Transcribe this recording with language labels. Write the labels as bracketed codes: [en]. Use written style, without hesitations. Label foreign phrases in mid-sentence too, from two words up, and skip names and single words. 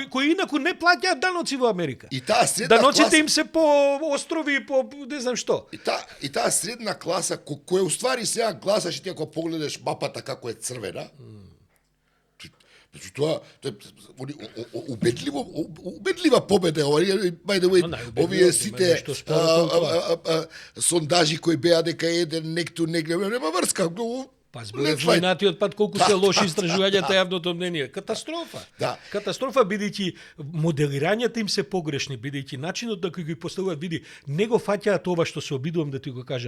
[mk] Кои инаку не плаќаат даноци во Америка. И таа средна даноците им се по острови, по не знам што. И таа средна класа која уствари сега гласаш и ти ако погледаш мапата како е црвена, значи тоа убедлива победа, [en] by the way, [mk] овие сите сондажи кои беа дека еден некту нема врска. Па зборев минатиот пат колку се лоши истражувањата јавното мнение. Катастрофа. Катастрофа, бидејќи моделирањата им се погрешни, бидејќи начинот на кој ги поставуваат, види, не го фаќаат ова што се обидувам да ти го кажам.